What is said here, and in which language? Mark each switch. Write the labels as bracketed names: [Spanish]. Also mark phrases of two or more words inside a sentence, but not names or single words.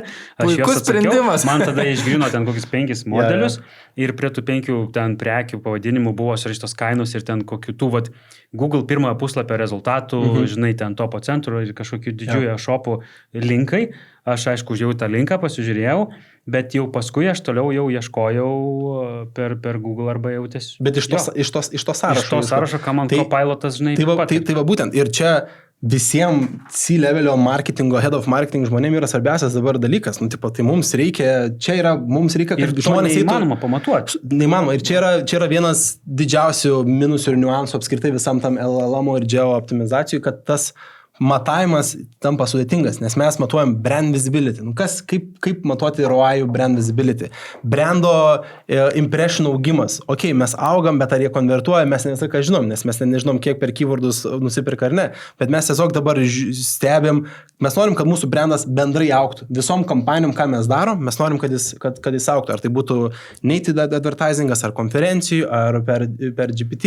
[Lithuanian] Aš juos atsakiau, man tada išgrino ten kokius 5 modelius ir prie tų 5 ten prekių pavadinimų buvo surašytos kainos ir ten kokių tų, Google pirmojo puslapio rezultatų, žinai, ten topo centro ir kažkokių didžiųjų shopų linkai. Aš, aišku, užėjau tą linką, pasižiūrėjau, bet jau paskui aš toliau jau ieškojau per Google arba jau tiesiog. Bet iš to sąrašo. Iš to sąrašo, ką man Copilot'as, žinai, tai va būtent. Ir čia visiems C-levelio marketingo, [English] head of marketing [Lithuanian] žmonėms yra svarbiausias dabar dalykas. Tai mums reikia, kad žmonės neįmanoma pamatuoti. Neįmanoma. Ir čia yra vienas didžiausių minusų ir niuansų apskritai visam tam LLM ir geo optimizacijų, kad tas matavimas tampa sudėtingas, nes mes matuojam [English] brand visibility. [Lithuanian] Kaip matuoti [English] ROI brand visibility? [Lithuanian] Brando impression augimas. Ok, mes augam, bet ar jie konvertuoja, mes nesaka žinom, nes mes nežinom, kiek per keywordus nusipirka ar ne. Bet mes tiesiog dabar stebėm, mes norim, kad mūsų brandas bendrai augtų. Visom kampanijom, ką mes darom, mes norim, kad jis augtų. Ar tai būtų [English] native advertisingas, [Lithuanian] ar konferencijų, ar per GPT.